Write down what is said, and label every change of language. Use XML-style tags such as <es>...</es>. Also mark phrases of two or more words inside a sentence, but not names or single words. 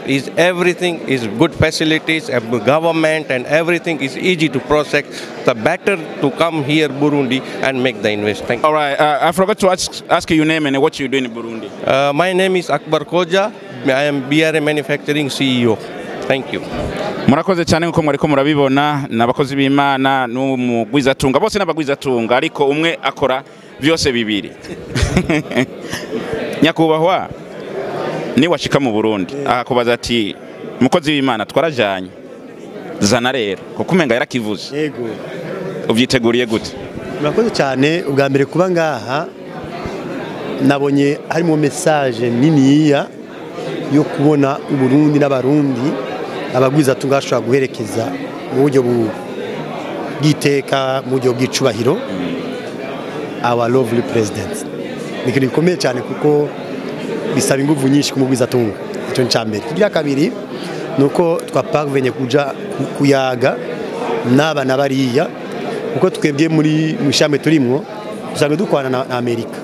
<en>Everything is good facilities, government and everything is easy to process. The better to come here Burundi and make the invest. Thank you. All right, I forgot to ask you your name and what you do in Burundi. My name is Akbar Koja. I am BRA Manufacturing CEO. Thank you.</en> <rn>Murakoze cyane nko muriko murabibona nabakozi b'Imana n'Umugwizatunga bose n'Abagwizatunga ariko umwe akora byose bibiri. Nyakubahwa ni washika mu Burundi akakubaza ati mukozi w'Imana twarajanye zana rero kuko umenga yarakivuze. Yego. Uvyiteguriye gute? Murakoze cyane ubwa mbere kuba ngaha nabonye harimo message niniya yo kubona Burundi n'Abarundi Abagwizatunga ashobora guherekeza mu buryo bw'iteka mu buryo bw'icubahiro</rn> <en>our lovely president.</en> <rn>Ni kintu gikomeye cyane kuko bisaba ingufu nyinshi ku Mugwizatunga. Icyo ni cyambere. Kigira kabiri nuko twaparvenye kuja kuyaga naba nabariya kuko twebwe muri mushame turimwo usanga dukwana na Amerika.</rn>